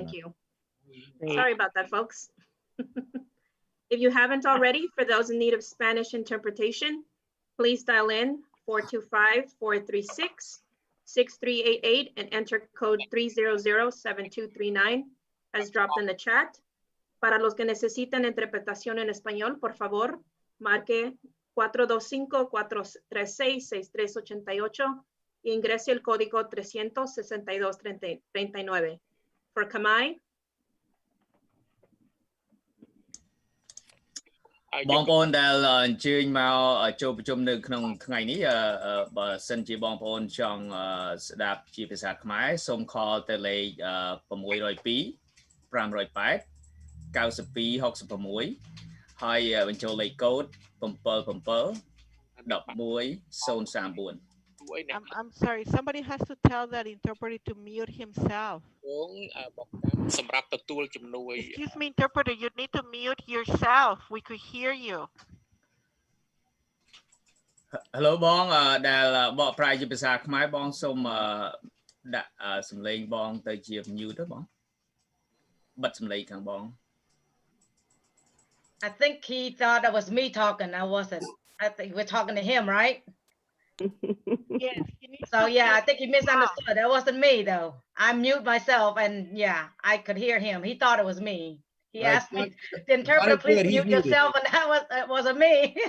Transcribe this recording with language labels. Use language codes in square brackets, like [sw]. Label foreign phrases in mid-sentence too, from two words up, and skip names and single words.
[en] Thank you. Sorry about that, folks. If you haven't already, for those in need of Spanish interpretation, please dial in 425-436-6388 and enter code 300-7239 as dropped in the chat. [es] Para los que necesitan interpretación en español, por favor, marque 425-436-6388 y ingrese el código 362-39. [en] For Khmer, [km] បងប្អូនដែលអញ្ជើញមកចូលប្រជុំនៅក្នុងថ្ងៃនេះបើសិនជាបងប្អូនចង់ស្ដាប់ជាភាសាខ្មែរសូមខលទៅលេខ602 508 9266 ហើយបញ្ចូលលេខកូដ 77034 [en] I'm sorry, somebody has to tell that interpreter to mute himself. Excuse me, interpreter, you need to mute yourself. We could hear you. [km] Hello បងដែលបកប្រែជាភាសាខ្មែរបងសូមដាក់សំឡេងបងទៅជា mute ទៅបងបិទសំឡេងខាងបង [en] I think he thought that was me talking. I wasn't. I think we're talking to him, right? Yes. So yeah, I think he misunderstood. That wasn't me though. I mute myself and yeah, I could hear him. He thought it was me. He asked me, the interpreter, please mute yourself, and that wasn't me.